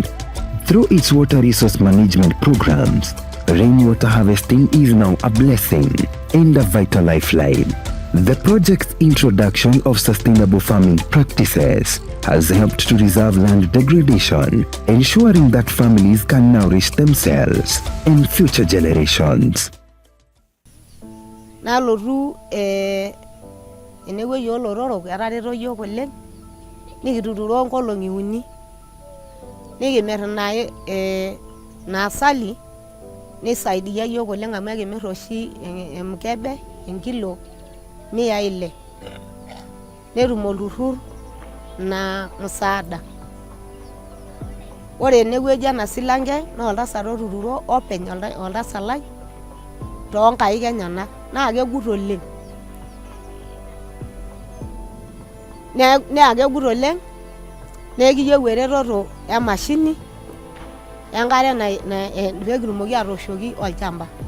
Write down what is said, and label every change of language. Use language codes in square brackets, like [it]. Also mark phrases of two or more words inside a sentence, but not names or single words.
[en] Through its water resource management programs, rainwater harvesting is now a blessing and a vital lifeline. The project's introduction of sustainable farming practices has helped to resolve land degradation, ensuring that families can nourish themselves and future generations. [mas] Nalotu enewueji olororok etareto yiok oleng, nikituturo nkolong'i 3 nikimir na asali nisaidia yiok oleng amu ekimir oshi emkebe enkilo 600 netum olturrur na msaada. Ore enewueji ena silange na oltasat otuturo openy oltasat lai toonkaik enyenak naa kegut oleng. Naa kegut oleng nekiyieu eretoto emashini enkare pekitumoki atooshoki olchamba.